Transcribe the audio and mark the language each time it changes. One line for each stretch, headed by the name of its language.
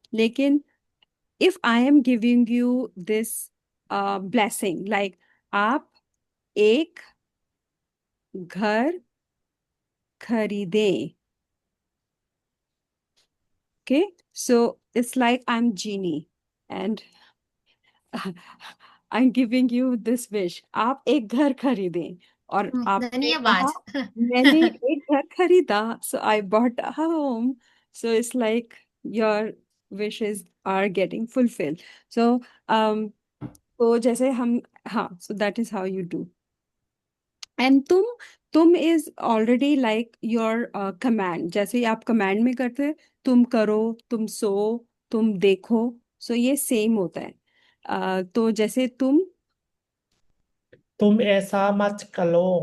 English: लेकिन if I am giving you this blessing, like
Hindi: आप एक घर खरीदें,
English: okay, so it's like I'm genie and I'm giving you this wish,
Hindi: आप एक घर खरीदें, और आपने धन्यवाद कहा मैंने एक घर खरीदा,
English: so I bought a home, so it's like your wishes are getting fulfilled. So
Hindi: तो जैसे हम, हाँ,
English: so that is how you do. And तुम is already like your command,
Hindi: जैसे ही आप कमांड में करते हैं, तुम करो, तुम सो, तुम देखो, सो ये सेम होता है। तो जैसे तुम, ตุมเอซามัจกะโล